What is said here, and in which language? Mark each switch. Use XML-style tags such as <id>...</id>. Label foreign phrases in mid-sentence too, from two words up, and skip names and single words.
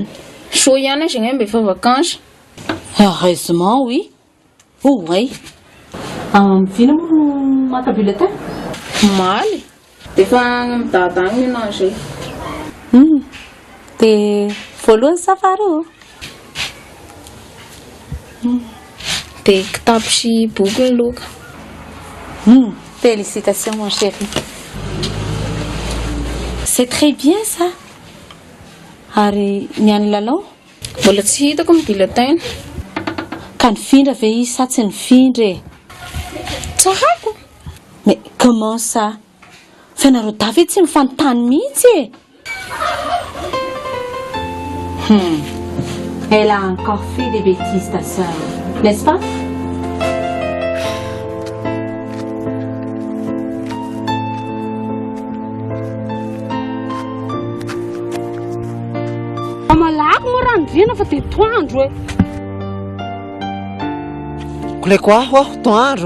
<mg>Soa ihany izy mbe efa vacances.</mg> <fr>Heureusement, oui. Oh, oui.</fr> <mg>Vina moa maka bulletin? Maly. Dia efa midada agny ianao zay. Dia voalohany safary Dia kitapo sy boky ny loka.</mg> <fr>Félicitations, mon chéri. C'est très bien, ça.</fr> <mg>Ary niany lalao? Mbola tsy hitako ny bulletin. Ka nifindra ve izy sa tsy nifindra e? Tsy haiko.</mg> <fr>Mais comment ça?</fr> <mg>Fianareo davy tsy mifanontany mihitsy e.</mg> <fr>Elle a encore fait des bêtises, ta sœur, n'est-ce pas?</fr> <mg>Malaky moa raha nidriana fa dia toandro e. Koleko aho toandro.</mg>